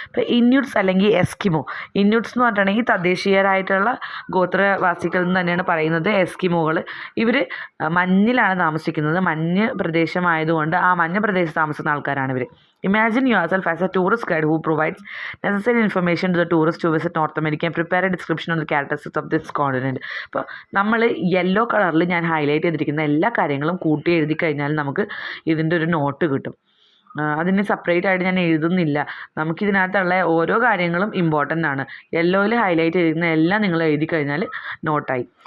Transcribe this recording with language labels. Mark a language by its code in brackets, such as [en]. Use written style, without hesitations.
[ml] ഇപ്പോൾ ഇന്യൂട്സ് അല്ലെങ്കിൽ എസ്കിമോ. ഇന്യൂട്സ് എന്ന് പറഞ്ഞിട്ടുണ്ടെങ്കിൽ തദ്ദേശീയരായിട്ടുള്ള ഗോത്രവാസികൾ എന്ന് തന്നെയാണ് പറയുന്നത്. എസ്കിമോകൾ ഇവർ മഞ്ഞിലാണ് താമസിക്കുന്നത്. മഞ്ഞ് പ്രദേശമായതുകൊണ്ട് ആ മഞ്ഞ പ്രദേശത്ത് താമസിക്കുന്ന ആൾക്കാരാണ് ഇവർ. [en] Imagine yourself as a tourist guide who provides necessary information to the tourists to visit North America and prepare a description of the characteristics of this continent. [ml] അപ്പോൾ നമ്മൾ യെല്ലോ കളറിൽ ഞാൻ ഹൈലൈറ്റ് ചെയ്തിരിക്കുന്ന എല്ലാ കാര്യങ്ങളും കൂട്ടി എഴുതി കഴിഞ്ഞാൽ നമുക്ക് ഇതിൻ്റെ ഒരു നോട്ട് കിട്ടും. അതിന് സെപ്പറേറ്റ് ആയിട്ട് ഞാൻ എഴുതുന്നില്ല. നമുക്കിതിനകത്തുള്ള ഓരോ കാര്യങ്ങളും ഇമ്പോർട്ടൻ്റ് ആണ്. യെല്ലോയിൽ ഹൈലൈറ്റ് ചെയ്തിരിക്കുന്ന എല്ലാം നിങ്ങൾ എഴുതി കഴിഞ്ഞാൽ നോട്ടായി.